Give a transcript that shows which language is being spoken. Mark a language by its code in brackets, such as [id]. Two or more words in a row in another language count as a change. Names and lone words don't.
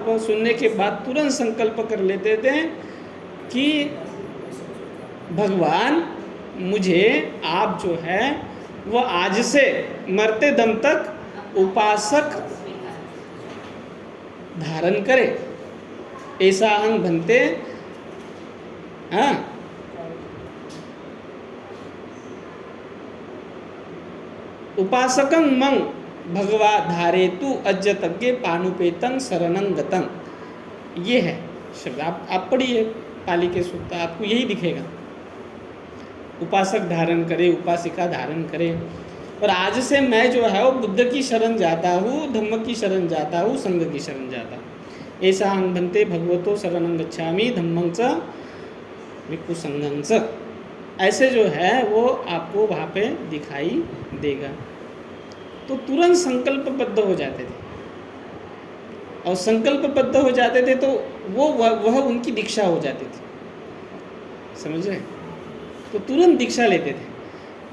[hi] सुनने के बाद तुरंत संकल्प कर लेते थे कि भगवान, मुझे आप जो है वो आज से मरते दम तक उपासक धारण करे, ऐसा अहं बनते। [pi] हाँ, उपासकं मंग भगवा धारेतु अज्जतज्ञ पानुपेतं शरणं गतं। [hi] ये है शब्द, आप पढ़िए पाली के सूत्र, आपको यही दिखेगा। उपासक धारण करे, उपासिका धारण करे। और आज से मैं जो है वो बुद्ध की शरण जाता हूँ, धम्म की शरण जाता हूँ, संघ की शरण जाता हूँ। [pi] ऐसा अहं बनते भगवतो शरणं गच्छामि धम्मं च भिक्खु संघं च। [hi] ऐसे जो है वो आपको वहाँ पे दिखाई देगा। तो तुरंत संकल्पबद्ध हो जाते थे, और संकल्पबद्ध हो जाते थे तो वह उनकी दीक्षा हो जाती थी। समझ रहे? तो तुरंत दीक्षा लेते थे।